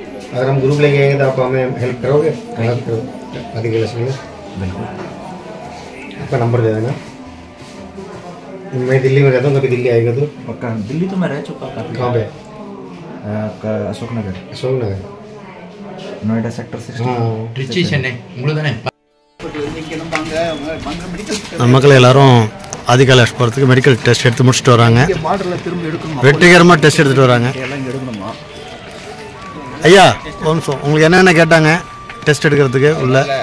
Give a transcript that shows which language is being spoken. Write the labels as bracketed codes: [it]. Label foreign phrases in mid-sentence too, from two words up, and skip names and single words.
[hi] अगर हम ग्रुप लेके आएंगे तो आप हमें हेल्प करोगे? आदि गिलास में बिल्कुल। आपका नंबर दे देना। मैं दिल्ली में रहता हूँ, कभी दिल्ली आएगा तो? पक्का। दिल्ली तो मैं रह चुका काफ़ी। कहाँ पे? आपका अशोक नगर। अशोक नगर, नोएडा सेक्टर 16। हाँ। [ta] திருச்சி சென்னை உங்களுக்கு தானே? மக்கள் எல்லாரும் ஆதி கைலாஷ் போகிறதுக்கு மெடிக்கல் டெஸ்ட் எடுத்து முடிச்சுட்டு வராங்க. வெற்றிகரமாக டெஸ்ட் எடுத்துகிட்டு வராங்க. ஐயா ஒரு நிமிஷம், உங்களுக்கு என்னென்ன கேட்டாங்க டெஸ்ட் எடுக்கிறதுக்கு உள்ள?